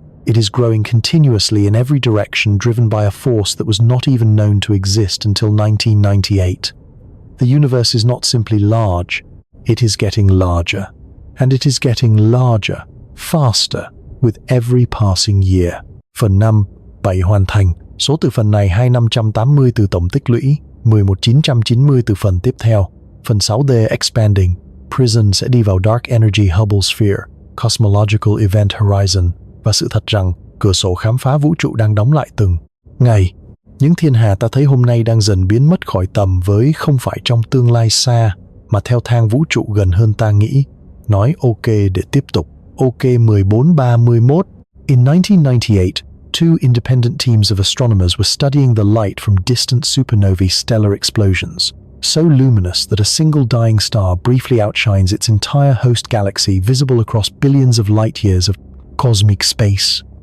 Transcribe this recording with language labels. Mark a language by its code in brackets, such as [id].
[en] It is growing continuously in every direction, driven by a force that was not even known to exist until 1998. The universe is not simply large, it is getting larger. And it is getting larger, faster, with every passing year. [vi] Phần 5, 7 hoàn thành. Số từ phần này 2580 từ tổng tích lũy, 11990 từ phần tiếp theo. Phần 6D Expanding. Prison sẽ đi vào Dark Energy Hubble Sphere, Cosmological Event Horizon, và sự thật rằng cửa sổ khám phá vũ trụ đang đóng lại từng ngày. Những thiên hà ta thấy hôm nay đang dần biến mất khỏi tầm với không phải trong tương lai xa, mà theo thang vũ trụ gần hơn ta nghĩ. Nói ok để tiếp tục. Ok 1431. [en] In 1998, two independent teams of astronomers were studying the light from distant supernovae stellar explosions, so luminous that a single dying star briefly outshines its entire host galaxy, visible across billions of light years of cosmic space.